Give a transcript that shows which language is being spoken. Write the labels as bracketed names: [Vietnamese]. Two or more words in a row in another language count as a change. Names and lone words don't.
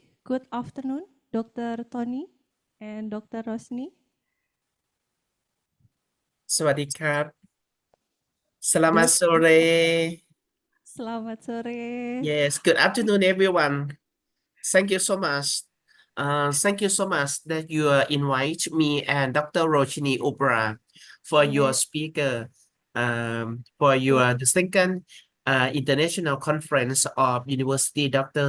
[English] Good afternoon, Dr. Tony and Dr. Rosni. [Thai] สวัสดีครับ [Indonesian] Selamat sore. Selamat sore. [English] Yes, good afternoon, everyone. Thank you so much. Thank you so much that you invite me and Dr. Roshni Opra for your speaker, for your the second international conference of University Dr.